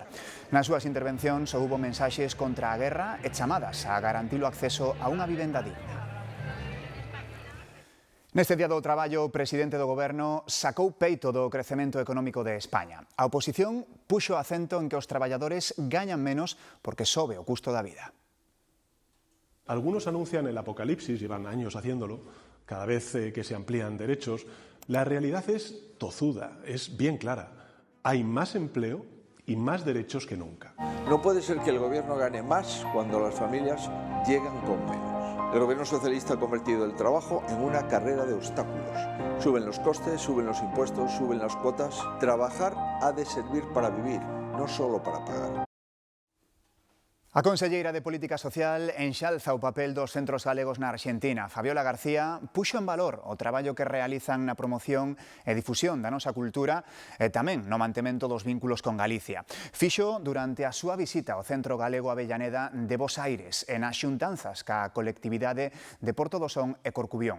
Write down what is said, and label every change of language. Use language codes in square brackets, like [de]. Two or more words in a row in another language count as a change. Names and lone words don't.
[gl] Nas súas intervencións houbo mensaxes contra a guerra e chamadas a garantir o acceso a unha vivenda digna. Neste día do traballo, o presidente do goberno sacou peito do crecemento económico de España. A oposición puxo acento en que os traballadores gañan menos porque sobe o custo da vida. [es] Algunos anuncian el apocalipsis, llevan años haciéndolo, cada vez que se amplían derechos. La realidad es tozuda, es bien clara. Hay más empleo y más derechos que nunca. No puede ser que el gobierno gane más cuando las familias llegan con menos. El gobierno socialista ha convertido el trabajo en una carrera de obstáculos. Suben los costes, suben los impuestos, suben las cuotas. Trabajar ha de servir para vivir, no solo para pagar. [gl] A conselleira de Política Social enxalza o papel dos centros galegos na Arxentina. Fabiola García puxo en valor o traballo que realizan na promoción e difusión da nosa cultura e tamén no mantemento dos vínculos con Galicia. Fixo durante a súa visita ao Centro Galego Avellaneda de Bos Aires e nas xuntanzas ca colectividade de Porto do Son e Corcubión.